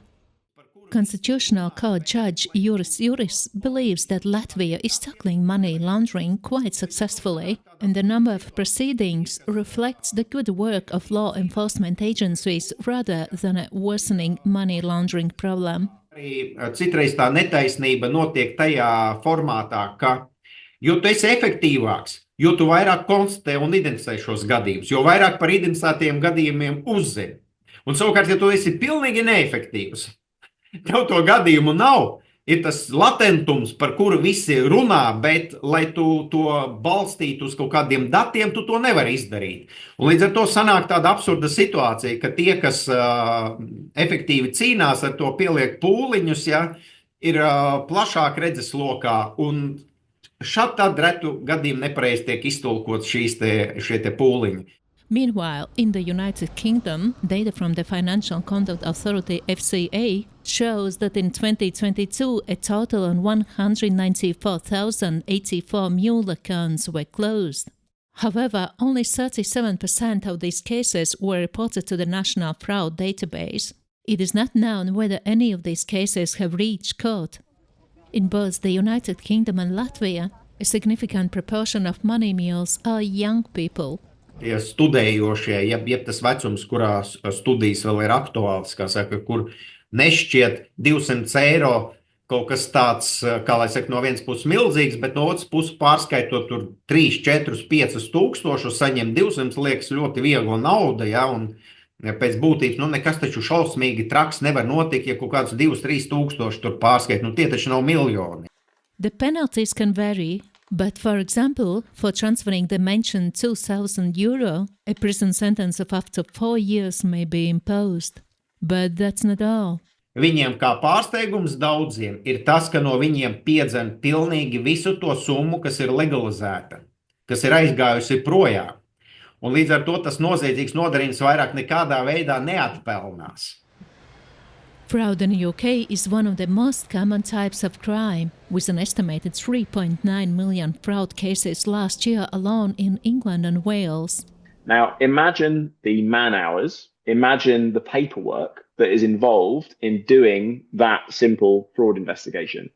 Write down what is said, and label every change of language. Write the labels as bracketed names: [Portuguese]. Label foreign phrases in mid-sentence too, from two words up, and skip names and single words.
[English] Constitutional Court Judge Juris Juris believes that Latvia is tackling money laundering quite successfully, and the number of proceedings reflects the good work of law enforcement agencies rather than a worsening money laundering problem. [Latvian] Citreiz tā netaisnība notiek tajā formātā, ka jo tu esi efektīvāks, jo tu vairāk konstatē un identificē šos gadījumus, jo vairāk par identificētiem gadījumiem uzzini. Un savukārt, ja tu esi pilnīgi neefektīvs, tev to gadījumu nav, ir tas latentums, par kuru visi runā, bet, lai tu to balstītu uz kaut kādiem datiem, tu to nevari izdarīt. Un līdz ar to sanāk tāda absurda situācija, ka tie, kas efektīvi cīnās ar to, pieliek pūliņus, ja, ir plašāk redzeslokā, un šad tad retu gadījumu nepareizi tiek iztulkots šie te pūliņi. [English] Meanwhile, in the United Kingdom, data from the Financial Conduct Authority FCA shows that in 2022 a total of 194,084 mule accounts were closed. However, only 37% of these cases were reported to the National Fraud Database. It is not known whether any of these cases have reached court. In both the United Kingdom and Latvia, a significant proportion of money mules are young people. [Latvian] Tie studējošie, jeb tas vecums, kurā studijas vēl ir aktuāls, kā saka, kur nešķiet 200 eiro kaut kas tāds, kā lai saka, no vienas puses milzīgs, bet no otras puses pārskaitot tur 3, 4, 5 tūkstošus, saņem 200, liekas ļoti viegla nauda, ja, un pēc būtības, nekas taču šausmīgi traks nevar notikt, ja kaut kāds 2, 3 tūkstoši tur pārskait, tie taču nav miljoni. [English] The penalties can vary. But, for example, for transferring the mentioned €2,000, a prison sentence of up to 4 years may be imposed. But that's not all. [Latvian] Viņiem kā pārsteigums daudziem ir tas, ka no viņiem piedzen pilnīgi visu to summu, kas ir legalizēta, kas ir aizgājusi projām. Un līdz ar to tas noziedzīgs nodarījums vairāk nekādā veidā neatpelnās. [English] Fraud in the UK is one of the most common types of crime, with an estimated 3.9 million fraud cases last year alone in England and Wales. Now, imagine the man hours, imagine the paperwork that is involved in doing that simple fraud investigation.